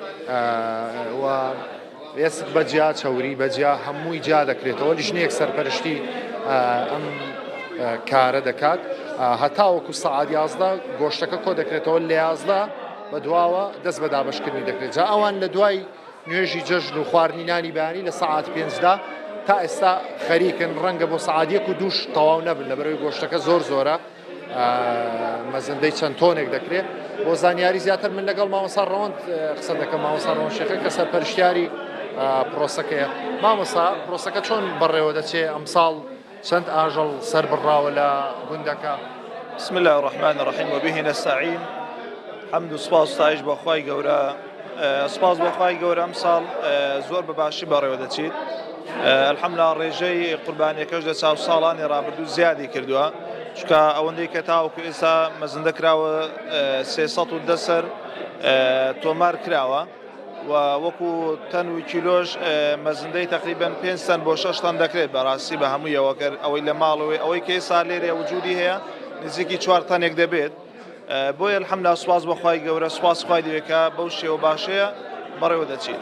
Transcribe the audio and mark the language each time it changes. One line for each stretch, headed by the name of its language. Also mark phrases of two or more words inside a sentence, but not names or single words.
Central Kurdish: و وێسک بەجیا چەوری بەجیا هەمووی جا دەکرێتەوە لیژنەیەک سەرپەرشتی ئەم کارە دەکات هەتاوەکو سەعات 11 گۆشتەکە کۆ دەکرێتەوە لە 11 بە دواوە دەست بە دابەشکردنی دەکرێت جا ئەوان لە دوای نوێژی جەژن و خواردنینانی بەیانی لە سەعات 5 تا ئێستا خەریکن ڕەنگە بۆ سەعات 1 و 2 تەواو نەبن لەبەرەوەی گۆشتەکە زۆرە مەزەندەی چەند تۆنێک دەکرێت بۆ زانیاری زیاتر من لەگەڵ مامۆستا ڕەوەند قسە دەکەم مامۆستا ڕەوەند شێخە کە سەرپەرشتیاری پرۆسەکەیە مامۆستا پرۆسەکە چۆن بەڕێوە دەچێت ئەمساڵ چەند ئاژەڵ سەر بڕاوە لە گوندەکە
Arabic: بسم الله الرحمن الرحيم وبه نستعين
Central Kurdish: حمد و سپاس ستایش بۆ خوای گەورە سپاس بۆ خوای گەورە ئەمساڵ زۆر بەباشی بەڕێوە دەچێت الحەمدلله ڕێژەی قوربانیەکەش لە چاو ساڵانی ڕابردوو زیادی کردووە چکە ئەوەندەی کە تاوەکو ئێستا مەزندە کراوە 310 سەر تۆمار کراوە و وەکو تەن و کیلۆش مەزندەی تقریبەن 5 تەن بۆ 6 تەن دەکرێت بەڕاستی بە هەموویەوە ئەوەی لە ماڵەوەی ئەوەی کە ئێستا لێرە وجودی هەیە نزیکی 4 تەنێک دەبێت بۆیە الحەمدلله سوپاس بە خوای گەورە سوپاس خوای دەوێت کە بەو شێوە باشەیە بەڕێوە دەچێت